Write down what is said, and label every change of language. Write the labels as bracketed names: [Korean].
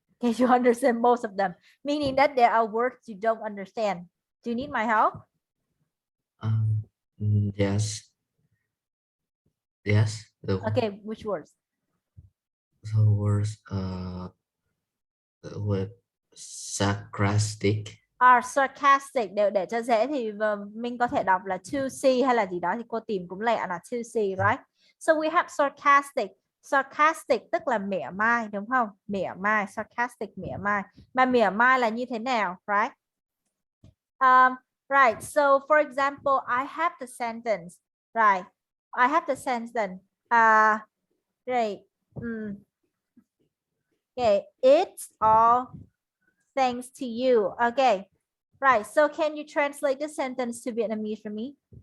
[English] Okay, you understand most of them, meaning that there are words you don't understand. Do you need my help? Yes. Yes. Okay, which words? The words the word sarcastic. Sarcastic. [Vietnamese] Để cho dễ thì mình có thể đọc là [English] to see [Vietnamese] hay là gì đó thì cô tìm cũng lẹ là to see, right? [English] So we have sarcastic. [Vietnamese] Sarcastic tức là mỉa mai, đúng không? Mỉa mai, sarcastic, mỉa mai. Mà mỉa mai là như thế nào, right? [English] Right, so for example, I have the sentence, right? I have the sentence. Right. Okay, it's all thanks to you. Okay, right. So can you translate the sentence to Vietnamese for me?